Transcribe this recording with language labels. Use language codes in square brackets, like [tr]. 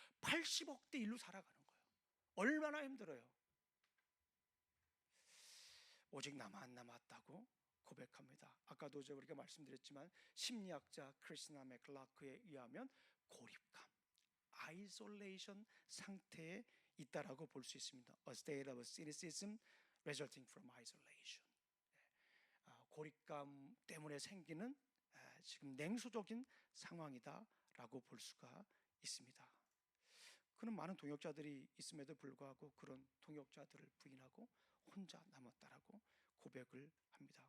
[ko] 80억 대 1로 살아가는 거예요. 얼마나 힘들어요. 오직 나만 남았다고 고백합니다. 아까도 우리가 말씀드렸지만 심리학자 크리스나 맥클라크에 의하면 고립감, 아이솔레이션 상태에 있다라고 볼 수 있습니다. [en] A state of cynicism resulting from isolation. [ko] 고립감 때문에 생기는 지금 냉소적인 상황이다라고 볼 수가 있습니다. 그는 많은 동역자들이 있음에도 불구하고 그런 동역자들을 부인하고 혼자 남았다라고 고백을 합니다.